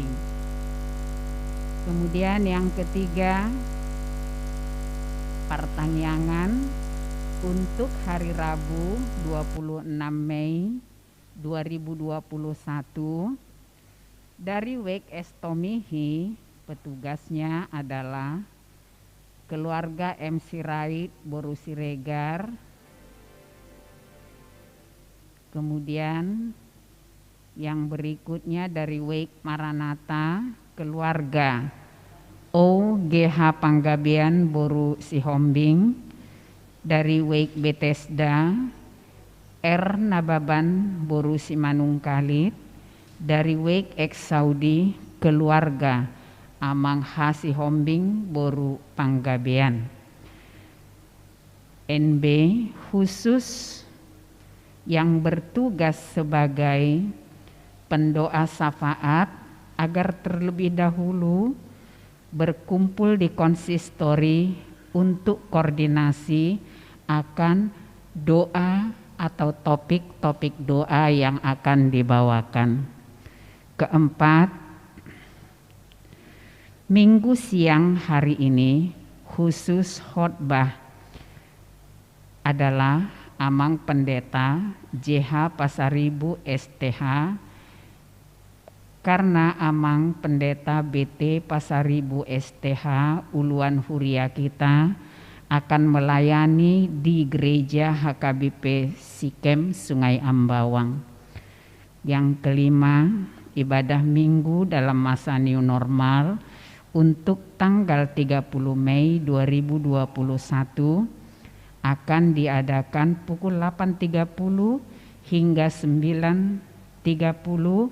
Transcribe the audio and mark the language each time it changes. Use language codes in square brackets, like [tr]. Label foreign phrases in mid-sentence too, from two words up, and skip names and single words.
[id] Kemudian yang ketiga, pertanyaan untuk hari Rabu 26 Mei 2021 dari Wake Estomihi. Petugasnya adalah keluarga M. Sirait Boru Siregar. Kemudian yang berikutnya dari Wake Maranatha, keluarga O. GH Panggabean Boru Sihombing. Dari Wake Bethesda, R. Nababan Boru Simanungkalit. Dari Wake Ex Saudi, keluarga Amang H. Sihombing Boru Panggabean. NB khusus yang bertugas sebagai pendoa syafaat agar terlebih dahulu berkumpul di konsistori untuk koordinasi akan doa atau topik-topik doa yang akan dibawakan. Keempat, minggu siang hari ini khusus khotbah adalah Amang Pendeta JH Pasaribu STH, karena Amang Pendeta BT Pasaribu STH Uluan Huria kita akan melayani di gereja HKBP Sikem Sungai Ambawang. Yang kelima, ibadah minggu dalam masa new normal untuk tanggal 30 Mei 2021 akan diadakan pukul 8.30 hingga 9.30.